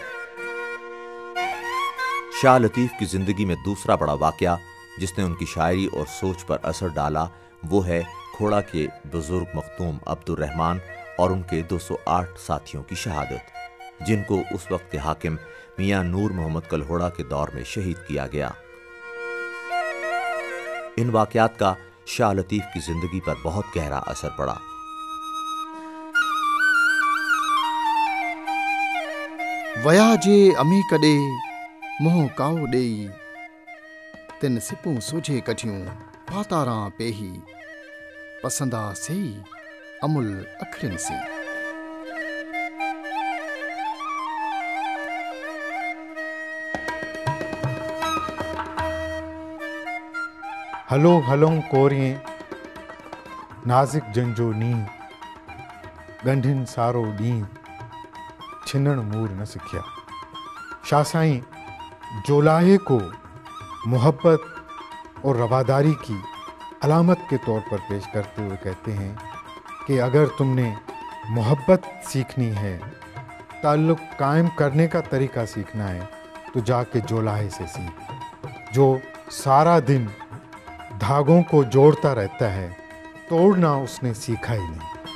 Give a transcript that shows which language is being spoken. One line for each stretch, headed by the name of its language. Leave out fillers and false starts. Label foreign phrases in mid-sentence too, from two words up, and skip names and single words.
Urdu: شاہ لطیف کی زندگی میں دوسرا بڑا واقعہ جس نے ان کی شاعری اور سوچ پر اثر ڈالا وہ ہے کھوڑا کے بزرگ مخدوم عبدالرحمان اور ان کے 208 ساتھیوں کی شہادت، جن کو اس وقت کے حاکم میاں نور محمد کلہوڑا کے دور میں شہید کیا گیا. ان واقعات کا شاہ لطیف کی زندگی پر بہت گہرا اثر پڑا.
Sindhi: वया जे अमी कॾे मोह काओ ॾेई, तिन सिपूं सोझे कठियूं पातारां पेही, पसंदा सेई अमुल अखरिन सी। हलो हलों कोरिएं नाज़िक जंजो नीं, गंढिन सारो ॾींहुं छिनण मूर न सिखिया।
Urdu: شاہ سائیں جولاہے کو محبت اور رواداری کی علامت کے طور پر پیش کرتے ہوئے کہتے ہیں کہ اگر تم نے محبت سیکھنی ہے، تعلق قائم کرنے کا طریقہ سیکھنا ہے، تو جا کے جولاہے سے سیکھ، جو سارا دن دھاگوں کو جوڑتا رہتا ہے، توڑنا اس نے سیکھا ہی نہیں.